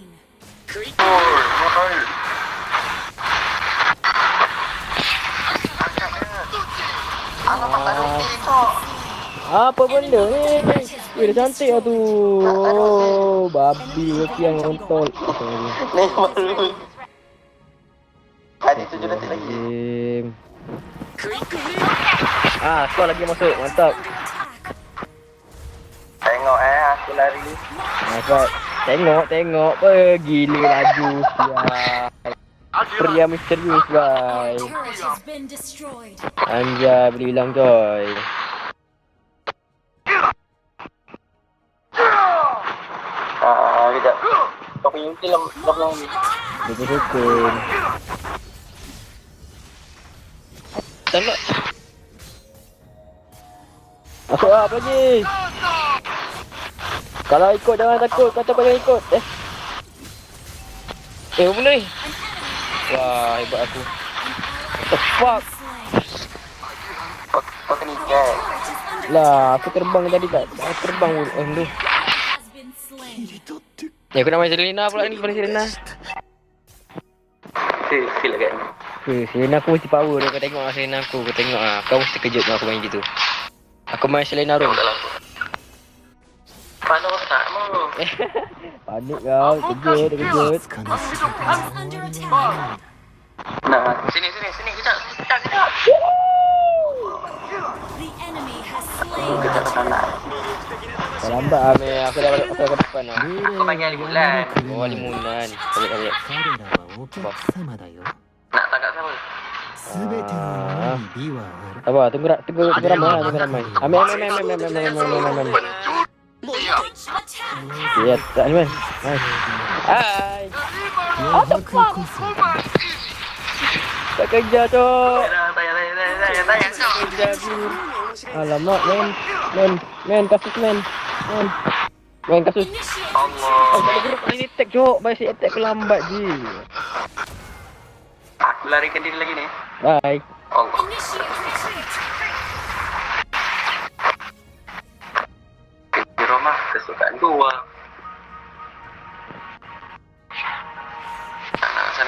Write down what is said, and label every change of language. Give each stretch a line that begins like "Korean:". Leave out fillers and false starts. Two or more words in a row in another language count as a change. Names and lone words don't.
Japanese: クイック
Malay: Apa benda ni? Weh, dah cantik lah tu. Oh, babi ke yang rontol. Tadi 7 detik lagi. Game.
Japanese: クイックフレーム
Malay: Ah, skor lagi masuk. Mantap. Attack. Tengok aku lari. Mantap. Tengok. Gila laju. Sial. Pria misterius,
English: Our guys. turret has been destroyed.
Malay: Anjay, boleh hilang, coy. Kejap. Kau punya ulti lah belum. Betul-betul. Tembak. Masuk lah, apa lagi? Kalau ikut jangan takut, kata kau jangan ikut. Apa benda ni? Wah, hebat aku.
English: What the fuck?
Malay: Kau kena ikat. Lah, aku terbang tadi tak? Aku terbang pun. Tu.
English: Has been slain.
Malay: Ya, aku nak main Selena pula ni, pada Selena. Feel agak ni. Selena aku mesti power dia. Kau tengok lah Selena aku. Kau tengok lah. Kau mesti kejut dengan aku main gitu. Aku main Selena room. Mana otak mu? Panik kau. Kejut.
Japanese: つかの仕方
English: Is under attack.
Malay: Nah, sini kejap.
English: The enemy has slain the
Malay: Kejap
English: turret.
Malay: nak. Kau lambat lah, Mel. Aku dah balik ke depan lah. Kau panggil Limulan. Oh, limunan. Balik.
Japanese: 彼らはお客様だよ
Malay: Nak tangkap siapa?
Japanese: すべてのものに美はある
Malay: Sabar, tunggu ramai. Ambil.
English: Launch attack.
Malay: Ya, tak ni, man. Hai.
Japanese: 余白こそ
Malay: Tak kerja, cok. Tayang. Kerja, aku. Alamak, men. Kasus, men. Men, kasus.
English: Initiate
Malay: Allah. Oh, tak ada gerak ni attack, cok. Baik attack aku lambat je. Aku larikan diri lagi ni. Bye. Allah.
English: Initiate retreat.
Malay: Di rumah kesukaan gua. Sana.